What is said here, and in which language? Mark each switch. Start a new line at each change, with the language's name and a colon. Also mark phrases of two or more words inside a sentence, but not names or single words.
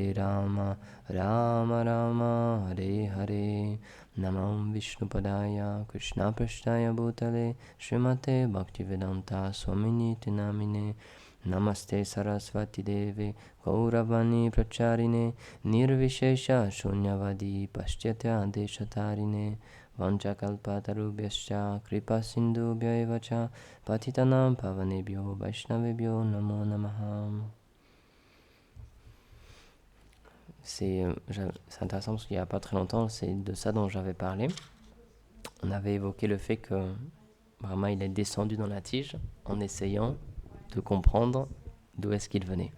Sanskrit: Rama Rama Hare Hare Namam Vishnupadaya Krishna Prashtaya Bhutale Srimate Bhaktivedanta Swamini Tinamine Namaste Saraswati Deve Gauravani Pracharine Nirvishesha Shunyavadi Paschatya Deshatarine Vanchakalpatarubhyascha Kripa Sindhubhya evacha Patitanam Pavanebhyo Vaishnavebhyo Namo Namaha.
French: C'est intéressant parce qu'il n'y a pas très longtemps, c'est de ça dont j'avais parlé. On avait évoqué le fait que Brahma il est descendu dans la tige en essayant de comprendre d'où est-ce qu'il venait.